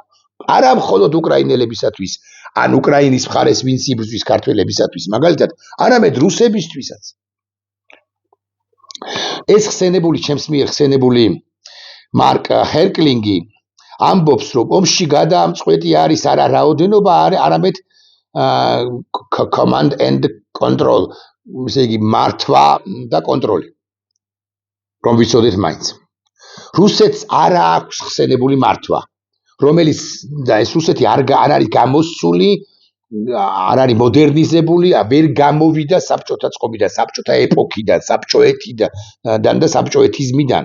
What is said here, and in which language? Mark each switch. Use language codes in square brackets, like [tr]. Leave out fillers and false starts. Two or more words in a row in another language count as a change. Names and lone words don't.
[ka] არა მხოლოდ უკრაინელებისათვის, ან უკრაინის მხარეს ვინც იბრძვის ქართველებისათვის, მაგალითად, არამედ რუსებისთვისაც. ეს ხსენებული, ჩემს მიერ ხსენებული მარკ ჰერკლინგი ამბობს, რომ ომში გადაამწყვეტი არის არა რაოდენობა, არამედ [en] command and control, [ka] ესე იგი მართვა და კონტროლი. რომ ვიცოდეთ მაინც. რუსეთს არ აქვს ხსენებული მართვა, რომელიც და ეს რუსეთი არ არის გამოსული, არ არის მოდერნიზებული, ვერ გამოვიდა საბჭოთა წყობიდან, საბჭოთა ეპოქიდან, საბჭოეთიდან და საბჭოეთიზმიდან.